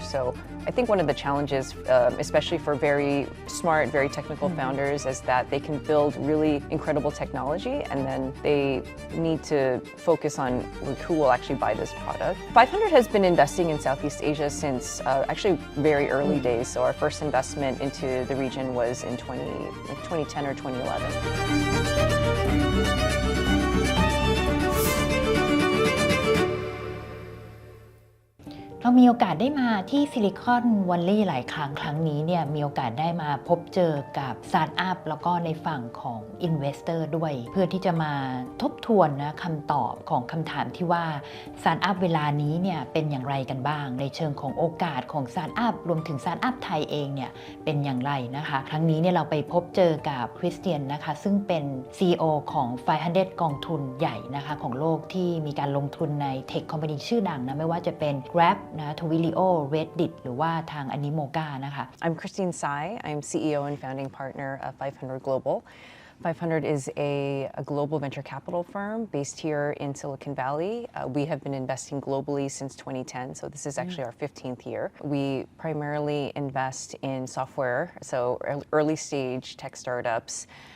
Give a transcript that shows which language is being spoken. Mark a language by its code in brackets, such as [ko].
[en] So I think one of the challenges, especially for very smart, very technical founders, is that they can build really incredible technology and then they need to focus on who will actually buy this product. 500 has been investing in Southeast Asia since actually very early days. So our first investment into the region was in 2010 or 2011. [th] เรามีโอกาสได้มาที่ซิลิคอนวัลลีย์หลายครั้งนี้เนี่ยมีโอกาสได้มาพบเจอกับสตาร์ทอัพแล้วก็ในฝั่งของอินเวสเตอร์ด้วยเพื่อที่จะมาทบทวนนะคำตอบของคำถามที่ว่า สตาร์ทอัพเวลานี้เนี่ยเป็นอย่างไรกันบ้างในเชิงของโอกาสของสตาร์ทอัพรวมถึงสตาร์ทอัพไทยเองเนี่ยเป็นอย่างไรนะคะครั้งนี้เนี่ยเราไปพบเจอกับคริสเตียนนะคะซึ่งเป็น CEO ของ500กองทุนใหญ่นะคะของโลกที่มีการลงทุนในเทคคอมพานีชื่อดังนะไม่ว่าจะเป็น Grab นะ Twilio Reddit หรือว่าทาง Animoca นะคะ [en] I'm Christine Tsai. I'm CEO and founding partner of 500 Global. 500 is a global venture capital firm based here in Silicon Valley. We have been investing globally since 2010, so this is actually our 15th year. We primarily invest in software, so early stage tech startups.